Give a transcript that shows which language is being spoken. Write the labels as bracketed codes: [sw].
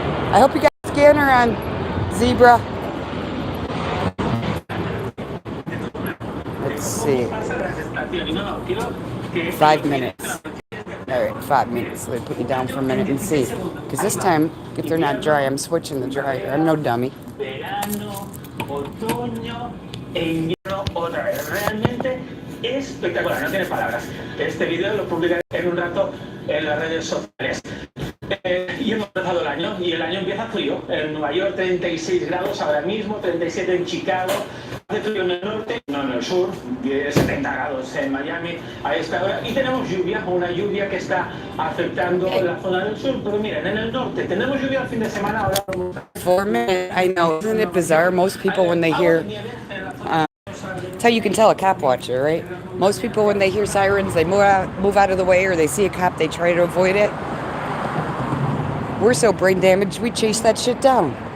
[en] I hope you got a scanner on, Zebra. Let's see. 5 minutes. All right, 5 minutes. Let me put you down for a minute and see. Because this time, if they're not dry, I'm switching the dryer. I'm no dummy. [es] Verano, otoño e invierno otra vez. Realmente espectacular, no tiene palabras. Este video lo publicaré en un rato en las redes sociales. Y hemos empezado el año y el año empieza frío. En Nueva York 36 grados ahora mismo, 37 en Chicago, hace frío en el norte, no en el sur, 70 grados en Miami a esta hora. Y tenemos lluvia, una lluvia que está afectando la zona del sur. Pero miren, en el norte tenemos lluvia el fin de semana. Ahora [en] For a minute, I know. Isn't it bizarre? Most people, when they hear... That's how you can tell a cop watcher, right? Most people, when they hear sirens, they move out of the way, or they see a cop, they try to avoid it. We're so brain damaged, we chase that shit down.